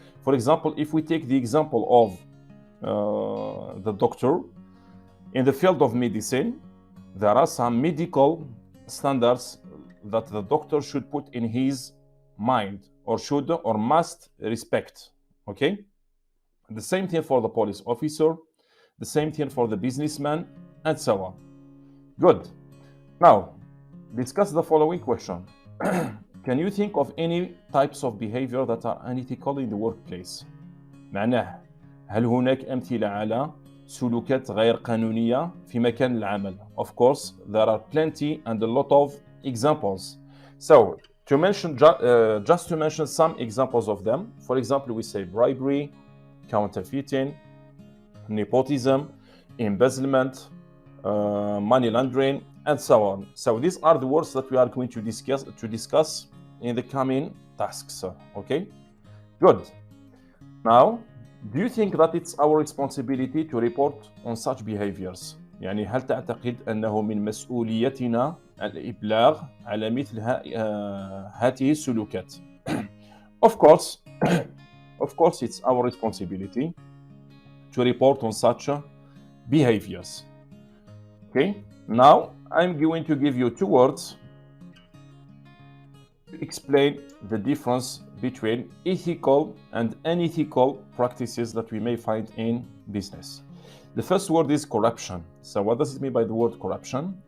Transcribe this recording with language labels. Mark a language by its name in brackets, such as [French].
[English] For example, if we take the example of the doctor, in the field of medicine, there are some medical standards that the doctor should put in his mind or should or must respect. Okay? The same thing for the police officer, the same thing for the businessman, and so on. Good. Now, discuss the following question. Can you think of any types of behavior that are unethical in the workplace? [Arabic] معناه هل هناك أمثلة على سلوكات غير قانونية في مكان العمل? [English] Of course, there are plenty and a lot of examples. So, just to mention some examples of them. For example, we say bribery, counterfeiting, nepotism, embezzlement, money laundering, and so on. So, these are the words that we are going to discuss in the coming tasks. Okay? Good. Now, do you think that it's our responsibility to report on such behaviors? [Arabic] يعني هل تعتقد أنه من مسؤوليتنا الإبلاغ على مثل هذه السلوكات؟ [English] Of course, it's our responsibility to report on such behaviors. Okay, now I'm going to give you two words to explain the difference between ethical and unethical practices that we may find in business. The first word is corruption. So what does it mean by the word corruption?